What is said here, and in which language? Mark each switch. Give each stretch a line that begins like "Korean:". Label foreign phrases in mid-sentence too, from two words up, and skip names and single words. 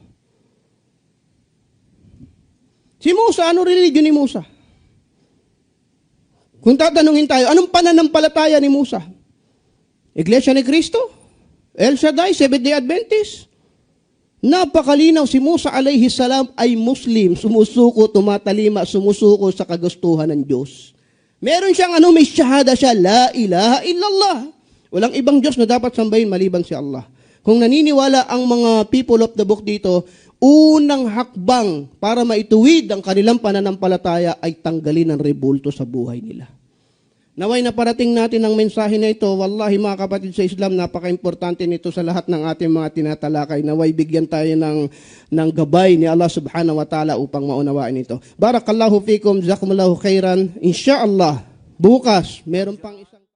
Filipino: Si Musa, ano religion ni Musa? Kung tatanungin tayo, anong pananampalataya ni Musa? Iglesia ni Cristo? El Shaddai, Seventh-day Adventist? Napakalinaw, si Musa
Arabic: عليه السلام
Filipino: ay Muslim, sumusuko, tumatalima, sumusuko sa kagustuhan ng Diyos. Meron siyang may shahada siya,
Arabic: لا إله إلا الله.
Filipino: Walang ibang Diyos na dapat sambahin maliban si Allah. Kung naniniwala ang mga
English: people of the book
Filipino: dito, unang hakbang para maituwid ang kanilang pananampalataya ay tanggalin ang rebulto sa buhay nila. Naway na parating natin ang mensahe na ito, wallahi mga kapatid sa Islam, napaka-importante nito sa lahat ng ating mga tinatalakay. Naway bigyan tayo ng gabay ni Allah
Arabic: سبحانه وتعالى
Filipino: upang maunawain ito.
Arabic: بارك الله فيكم، جزاكم الله خيرا.
Filipino: Insyaallah, bukas, meron pang